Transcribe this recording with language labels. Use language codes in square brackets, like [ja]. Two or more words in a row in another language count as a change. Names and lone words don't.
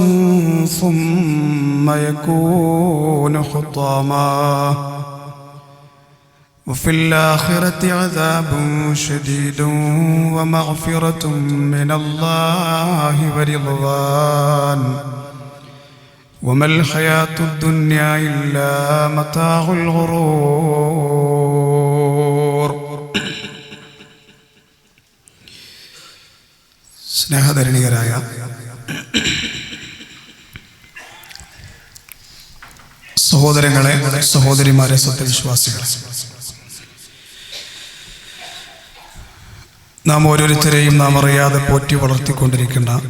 [ar] ثم يكون حطاما وفي الآخرة عذاب شديد ومغفرة من الله ورضوان وما الحياة الدنيا إلا متاع الغرور. [ml] സ്നേഹധരണികരായ സഹോദരങ്ങളെ, സഹോദരിമാരെ, സത്യവിശ്വാസികളെ, നാം ഓരോരുത്തരെയും നാം അറിയാതെ പോറ്റി വളർത്തിക്കൊണ്ടിരിക്കുന്ന